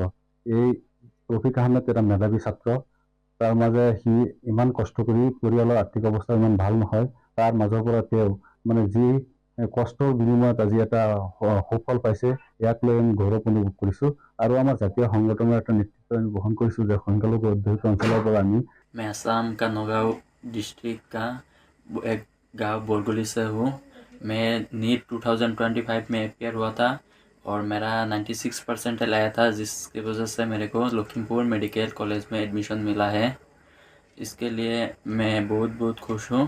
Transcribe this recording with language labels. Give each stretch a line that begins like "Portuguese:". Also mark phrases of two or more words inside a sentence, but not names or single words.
Assamese: এই তৌফিক আহমেদ এটা মেধাৱী ছাত্ৰ, তাৰ মাজে সি ইমান কষ্ট কৰি পৰিয়ালৰ আৰ্থিক অৱস্থা ইমান ভাল নহয়, তাৰ মাজৰ পৰা তেওঁ মানে যি কষ্টৰ বিনিময়ত আজি এটা সুফল পাইছে, ইয়াক লৈ আমি গৌৰৱ অনুভৱ কৰিছোঁ। আৰু আমাৰ জাতীয় সংগঠনৰ এটা নেতৃত্ব আমি বহন কৰিছোঁ যে সংখ্যালঘু অধ্যুষিত অঞ্চলৰ পৰা আমি।
Hindi: मैं असम का नौगांव डिस्ट्रिक्ट का एक गांव बोरगुली से हूँ। मैं नीट 2025 में अपियर हुआ था और मेरा 96 परसेंटाइल आया था, जिसकी वजह से मेरे को लखीमपुर मेडिकल कॉलेज में एडमिशन मिला है। इसके लिए मैं बहुत बहुत खुश हूँ।